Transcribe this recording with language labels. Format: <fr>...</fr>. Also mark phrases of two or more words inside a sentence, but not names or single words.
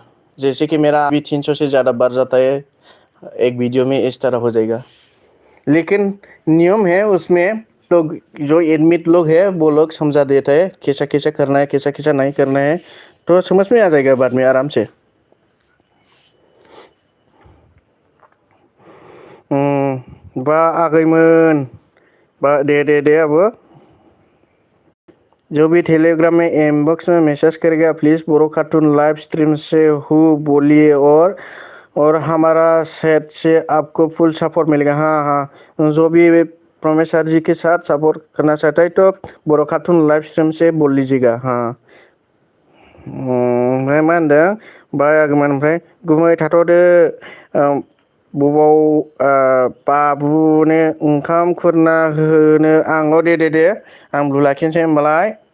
<hi>जैसे कि मेरा अभी 300 से ज़्यादा बढ़ जाता है एक वीडियो में, इस तरह हो जाएगा। लेकिन नियम है उसमें, तो जो एडमिट लोग है वो लोग समझा देते हैं कैसा कैसा करना है कैसा कैसा नहीं करना है, तो समझ में आ जाएगा बाद में आराम से।</hi> <brx>बा आगैमोन बा दे</brx> <hi>अब जो भी टेलीग्राम में इनबॉक्स में मैसेज करेगा प्लीज़ बोरो कार्टून लाइव स्ट्रीम से हु बोलिए और हमारा सेट से आपको फुल सपोर्ट मिलेगा। हाँ हाँ, जो भी प्रोमेसर जी के साथ सपोर्ट करना चाहता है तो बोरो कार्टून लाइव स्ट्रीम से बोल लीजिएगा।</hi> <brx>हाँ ओमफ्राय मा होनदों बायागौमोन ओमफ्राय गुमै थाथ'दो बबाव बाबुनो ओंखाम खुरना होनो आंल' दे आं ब्लु लाखिनोसै होमबालाय।</brx>